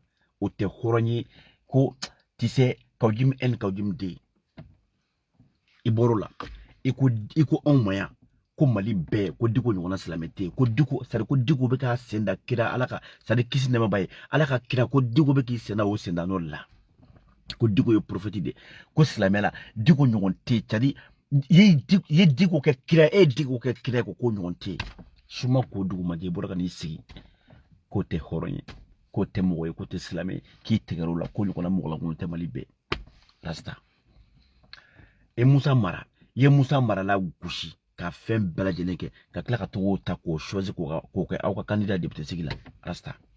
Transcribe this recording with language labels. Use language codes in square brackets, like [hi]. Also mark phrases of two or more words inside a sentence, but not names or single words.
[bm] o tɛ hɔrɔn ye ko tisɛ Kawujim n Kawujim den i bɔr'o la i ko anw ma yan ko Mali bɛɛ ko Diko ɲɔgɔnna silamɛ tɛ yen ko Diko [fr] c'est à dire [bm] ko Diko bɛ k'a sen da kira ala ka [fr] c'est à dire [bm] kisi nɛɛma b'a ye ala ka kira ko Diko bɛ k'i sen da o sen da n'o la ko Diko ye prophète de ko silamɛ la Diko ɲɔgɔn tɛ yen [fr] c'est à dire [bm] i ye Diko kɛ kira e ye Diko kɛ kira ko ɲɔgɔn tɛ yen suma ko dugumajɛ i bɔra ka n'i sigi k'o tɛ hɔrɔn ye k'o tɛ mɔgɔ ye k'o tɛ silamɛ ye k'i tɛgɛrɛ o la ko ɲɔgɔnna mɔgɔ lankolon tɛ Mali bɛɛ rasta i ye Musa Mara la gosi ka fɛn bɛɛ lajɛlen kɛ ka tila ka to ta k'o choisi k'o kɛ aw ka [fr] candidat député [bm] sigi la rasta